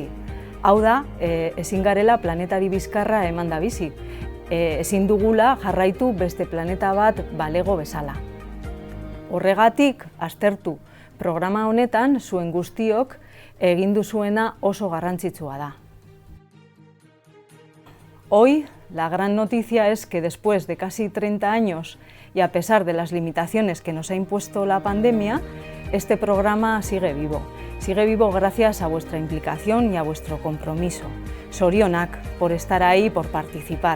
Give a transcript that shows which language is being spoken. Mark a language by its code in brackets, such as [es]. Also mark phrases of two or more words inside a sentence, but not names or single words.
[eu] Hau da, ezin garela planetari bizkarra emanda bizi. Ezin dugula jarraitu beste planeta bat balego bezala. Horregatik, aztertu programa honetan zuen guztiok egin duzuena oso garrantzitsua da. [es] Hoy, la gran noticia es que después de casi 30 años y a pesar de las limitaciones que nos ha impuesto la pandemia, este programa sigue vivo. Sigue vivo gracias a vuestra implicación y a vuestro compromiso. Zorionak por estar ahí, por participar.